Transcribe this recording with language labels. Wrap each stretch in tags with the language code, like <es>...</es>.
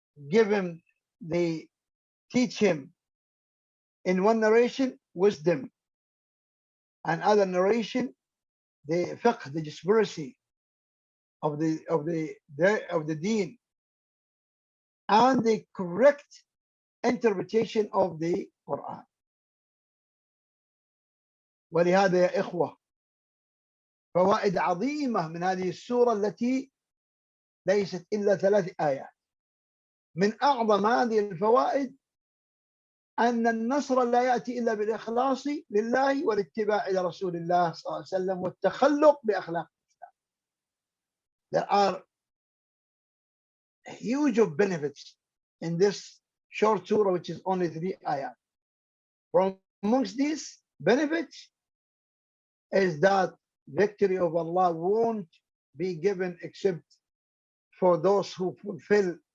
<en>give him teach him in one narration wisdom, and other narration the fiqh, the conspiracy of the deen, and the correct interpretation of the Quran.</en> <ar>ولهذا يا إخوة فوائد عظيمة من هذه السورة التي ليست إلا 3 آيات. من أعظم هذه الفوائد أن النصر لا يأتي إلا بالإخلاص لله والاتباع لرسول الله صلى الله عليه وسلم والتخلق بأخلاق الإسلام.</ar> <en>There are huge benefits in this short surah, which is only 3 ayat. From amongst these benefits is that victory of Allah won't be given except for those who fulfill</en>